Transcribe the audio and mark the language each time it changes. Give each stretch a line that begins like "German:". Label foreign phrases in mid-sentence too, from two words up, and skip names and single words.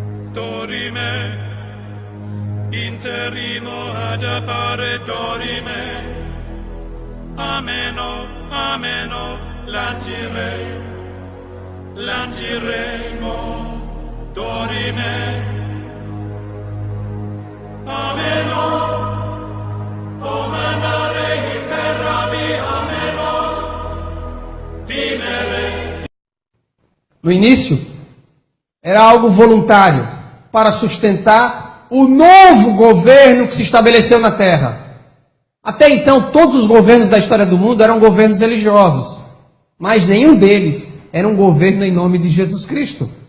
Portuguese: dorime, interimo ad appare dorime, ameno, ameno, lanciremo, dorime, ameno, o mandare imperavi, ameno, timere. No início, era algo voluntário para sustentar o novo governo que se estabeleceu na Terra. Até então, todos os governos da história do mundo eram governos religiosos, mas nenhum deles era um governo em nome de Jesus Cristo.